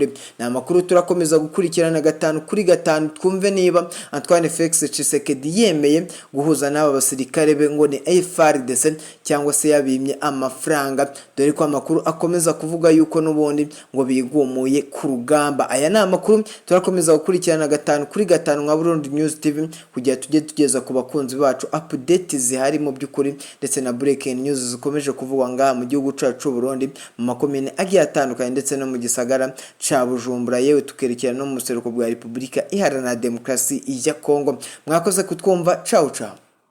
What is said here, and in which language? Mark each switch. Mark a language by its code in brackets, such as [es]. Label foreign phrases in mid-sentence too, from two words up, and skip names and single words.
[rn] Ni amakuru turakomeza gukurikirana 5 kuri 5 twumve niba Antoine Felix Tshisekedi yemeye guhuza n'aba basirikare be ngo ni FARDC cyangwa se yabimye amafaranga, dore ko amakuru akomeza kuvuga yuko n'ubundi ngo bigumuye ku rugamba. Aya ni amakuru turakomeza gukurikirana 5 kuri 5 nka Burundi News TV kugira tujye tugeza ku bakunzi bacu update zihari mu by'ukuri, ndetse na [en] breaking news [rn] zikomeje kuvugwa ngaha mu gihugu cyacu Burundi mu makomine agiye atandukanye ndetse no mu gisagara ca Bujumbura, yewe tukerekera no mu buseruko bwa Repubulika Iharanira Demokarasi ya Kongo. Mwakoze kutwumva, [it] ciao ciao.